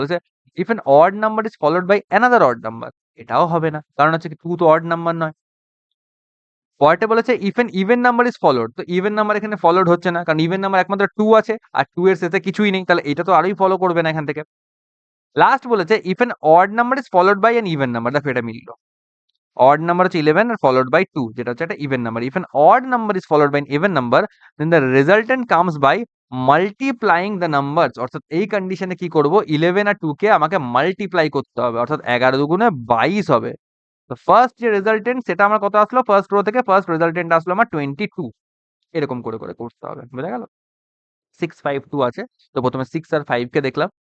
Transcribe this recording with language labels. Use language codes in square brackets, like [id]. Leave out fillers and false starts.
[bn] বলেছে [en] If an odd number is followed by another odd number. [bn] এটাও হবে না। কারণ হচ্ছে কি 2 তো অড নাম্বার নয়। পরেরটা বলেছে [en] If an even number is followed. [bn] তো ইভেন নাম্বার এখানে ফলোড হচ্ছে না। কারণ ইভেন নাম্বার একমাত্র 2 আছে আর 2 এর শেষে কিছুই নেই। তাহলে এটা তো আরোই ফলো করবে না এখান থেকে। লাস্ট বলেছে [en] If an odd number is followed by an even number. [bn] দেখো এটা মিলল। [en] odd number হচ্ছে 11 আর followed by 2 [bn] যেটা হচ্ছে একটা [en] even number. If an odd number is followed by an even number then the resultant comes by multiplying the numbers. [bn] অর্থাৎ এই কন্ডিশনে কি করব 11 আর 2 কে আমাকে মাল্টিপ্লাই করতে হবে। অর্থাৎ 11 দুগুণে 22 হবে। তো ফার্স্ট যে রেজাল্টেন্ট সেটা আমার কত আসলো? ফার্স্ট রো থেকে ফার্স্ট রেজাল্টেন্ট আসলো আমার 22। এরকম করে করে করতে হবে। বুঝা গেল? 652 আছে। তো প্রথমে 6 আর 5 কে দেখলাম।